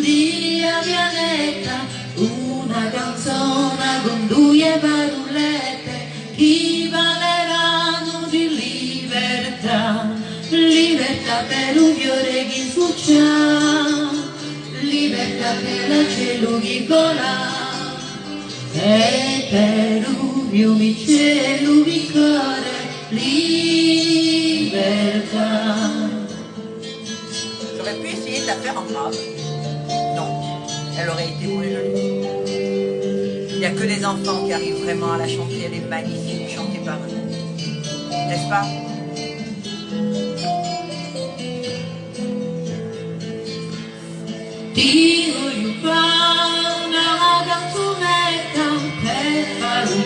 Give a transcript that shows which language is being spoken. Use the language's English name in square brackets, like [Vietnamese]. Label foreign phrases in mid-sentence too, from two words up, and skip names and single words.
[Italian] di pianeta, una canzone con due parolette che parleranno di libertà, libertà per un fiore che sbuccia, libertà per il cielo che vola, e per un fiumicello che corre. Libertà. [French] J'aurais pu essayer de la faire en grave. Non, elle aurait été moins jolie. Il n'y a que des enfants qui arrivent vraiment à la chanter. Elle est magnifique, chantée par eux. N'est-ce pas? [Italian] Ti voglio fare una canzonetta per fare un